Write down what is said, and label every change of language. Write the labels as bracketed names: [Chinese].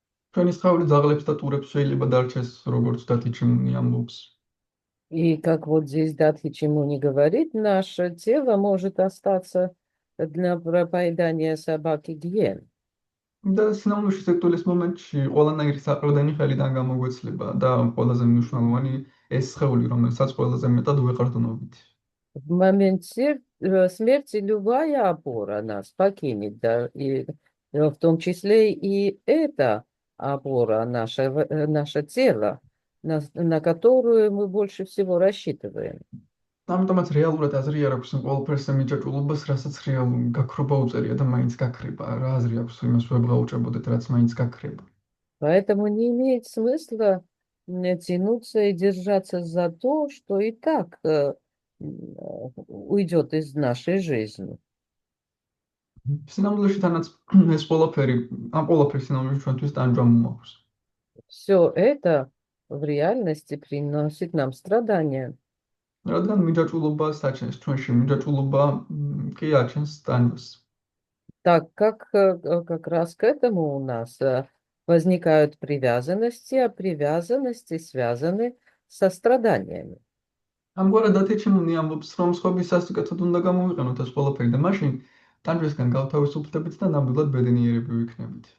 [Georgian] ჩვენი სხეული ძაღლებს და ტურებს შეიძლება დარჩეს როგორც დათიჩიმუნი ამბობს. [Russian] И как вот здесь Датхи Чимуни говорит, наше тело может остаться для поедания собак и гиен. [Georgian] და სინამდვილეში სიკვდილის მომენტში ყველანაირი საყრდენი ხელიდან გამოგვეცლება და ყველაზე მნიშვნელოვანი ეს სხეული, რომელსაც ყველაზე მეტად ვეყრდნობით. [Russian] В момент смерти любая опора нас покинет, да, и в том числе и эта опора, наше тело, на которую мы больше всего рассчитываем. [Georgian] ამიტომაც რეალურად აზრი არ აქვს ყველაფერს მიჯაჭვულობას, რასაც გაქრობა უწერია და მაინც გაქრება. რა აზრი აქვს იმას ვებრაუჭებოდეთ, რაც მაინც გაქრება. [Russian] Поэтому не имеет смысла тянуться и держаться за то, что и так уйдет из нашей жизни. [Georgian] სინამდვილეში თანაც ეს ყველაფერი, ამ ყველაფერს სინამდვილეში ჩვენთვის ტანჯვა მოაქვს. [Russian] Все это в реальности приносит нам страдания. [Georgian] რადგან მიჯაჭვულობა საჩენს ჩვენში, მიჯაჭვულობა კი აჩენს ტანჯვას. [Russian] Так как раз к этому у нас возникают привязанности, а привязанности связаны со страданиями. [Georgian] ამგვარად დათეჩიმუნი ამბობს, რომ სხვების სასიკეთოდ უნდა გამოვიყენოთ ეს ყველაფერი და მაშინ ტანჯვისგან გავთავისუფლდებით და ნამდვილად ბედნიერები ვიქნებით.